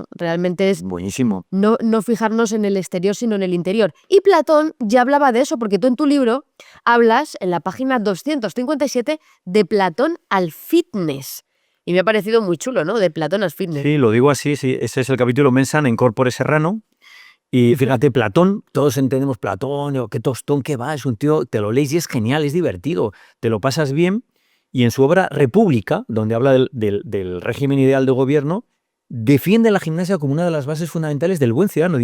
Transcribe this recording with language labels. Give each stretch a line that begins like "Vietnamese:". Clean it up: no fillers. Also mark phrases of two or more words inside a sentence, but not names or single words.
Spanish: Realmente es Buenísimo. no fijarnos en el exterior, sino en el interior. Y Platón ya hablaba de eso, porque tú en tu libro hablas, en la página 257, de Platón al fitness. Y me ha parecido muy chulo, ¿no? De Platón al fitness. Sí, lo digo así, sí. Ese es el capítulo
Latin: mens sana in corpore
Spanish: serrano. Y fíjate, Platón, todos entendemos Platón, qué tostón que va, es un tío, te lo lees y es genial, es divertido, te lo pasas bien. Y en su obra República, donde habla del régimen ideal de gobierno, defiende la gimnasia como una de las bases fundamentales del buen ciudadano.